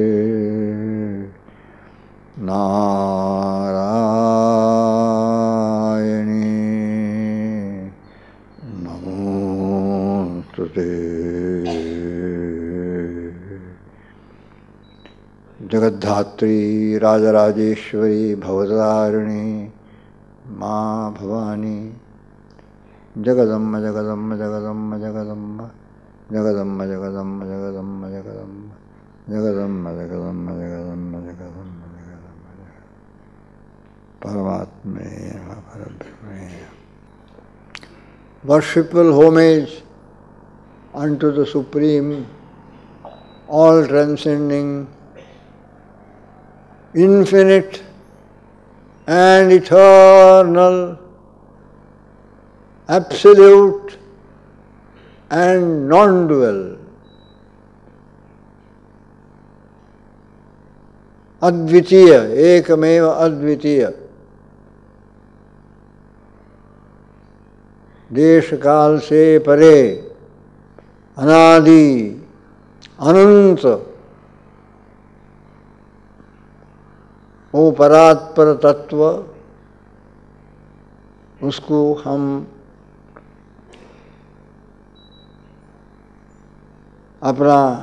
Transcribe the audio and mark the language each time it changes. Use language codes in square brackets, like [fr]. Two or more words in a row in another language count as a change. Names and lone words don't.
[sa] नारायणी नमोस्तुते। जगद्धात्री राजराजेश्वरी भवतारिणी माँ भवानी जगदम्ब जगदम्ब जगदम्ब जगदम्ब जगदम्ब जगदम्ब जगदम्ब जगदम्ब जगदम्ब जगदम्ब जगदम्ब जगदम्ब जगदम्ब परमात्मे परब्रह्मे। [en] Worshipful homage unto the Supreme, all transcending, infinite and eternal, absolute and non-dual, [sa] अद्वितीय एकमेव अद्वितीय, [hi] देश काल से परे, अनादि अनंत, वो परात्पर तत्व, उसको हम अपना